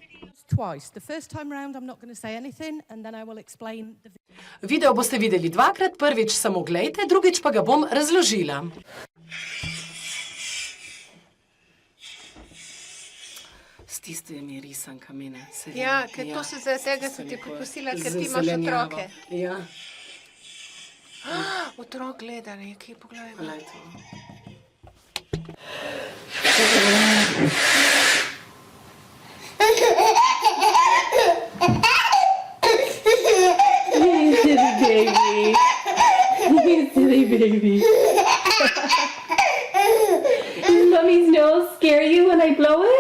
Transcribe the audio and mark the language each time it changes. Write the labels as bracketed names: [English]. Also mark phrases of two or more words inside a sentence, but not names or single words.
[Slovenian] Video boste videli dvakrat, prvič samo gledajte, drugič pa ga bom razložila. S tistimi risankami, ne? Ja, ker to se zaradi tega sem ti popustila, ker ti imaš otroke. Ja. Otrok gleda nekaj, pogledaj. Glej to. [English] You silly baby. You silly baby. Does Mummy's nose scare you when I blow it?